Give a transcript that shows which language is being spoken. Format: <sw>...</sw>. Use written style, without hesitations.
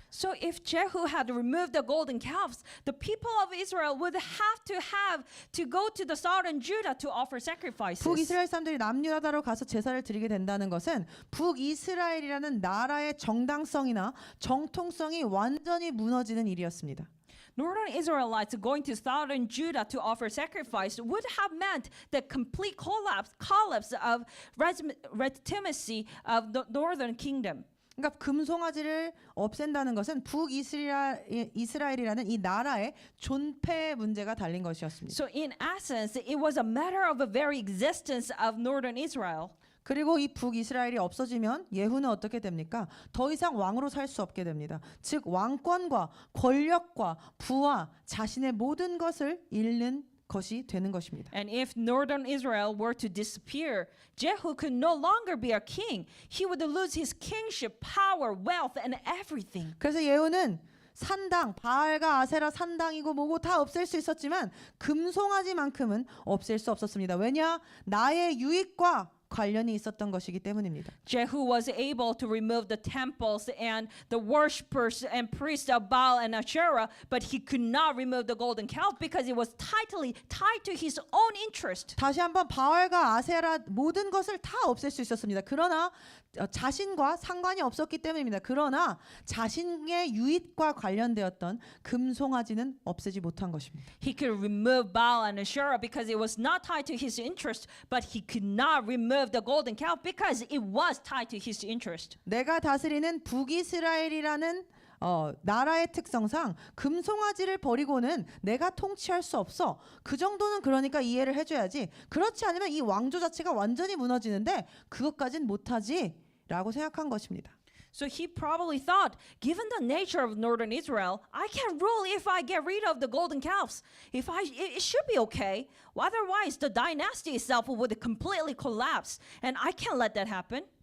<en>So if Jehu had removed the golden calves, the people of Israel would have to go to the southern Judah to offer sacrifices.</en> <ko>북이스라엘 사람들이 남유다로 가서 제사를 드리게 된다는 것은 북이스라엘이라는 나라의 정당성이나 정통성이 완전히 무너지는 일이었습니다.</ko> <en>Northern Israelites going to southern Judah to offer sacrifice would have meant the complete collapse of legitimacy of the northern kingdom.</en> <ko>그러니까 금송아지를 없앤다는 것은 북이스라엘이라는 이 나라의 존폐의 문제가 달린 것이었습니다.</ko> <en>So in essence, it was a matter of the very existence of northern Israel.</en> <ko>그리고 이 북이스라엘이 없어지면 예후는 어떻게 됩니까? 더 이상 왕으로 살 수 없게 됩니다. 즉 왕권과 권력과 부와 자신의 모든 것을 잃는 것이 되는 것입니다.</ko> <en>And if northern Israel were to disappear, Jehu could no longer be a king. He would lose his kingship, power, wealth, and everything.</en> <ko>그래서 예후는 산당, 바알과 아세라 산당이고 뭐고 다 없앨 수 있었지만 금송아지만큼은 없앨 수 없었습니다. 왜냐? 나의 유익과 관련이 있었던 것이기 때문입니다.</ko> <en>Jehu was able to remove the temples and the worshippers and priests of Baal and Asherah, but he could not remove the golden calf because it was tightly tied to his own interest.</en> <ko>다시 한번 바알과 아세라 모든 것을 다 없앨 수 있었습니다. 그러나 자신과 상관이 없었기 때문입니다. 그러나 자신의 유익과 관련되었던 금송아지는 없애지 못한 것입니다.</ko> <en>He could remove Baal and Asherah because it was not tied to his interest, but he could not remove the golden calf because it was tied to his interest.</en> <ko>내가 다스리는 북이스라엘이라는 나라의 특성상 금송아지를 버리고는 내가 통치할 수 없어. 그 정도는 그러니까 이해를 해줘야지. 그렇지 않으면 이 왕조 자체가 완전히 무너지는데 그것까진 못하지 라고 생각한 것입니다.</ko> <en>So he probably thought, given the nature of northern Israel, I can rule if I get rid of the golden calves. It should be okay. Otherwise, the dynasty itself would completely collapse, and I can't let that happen.</en>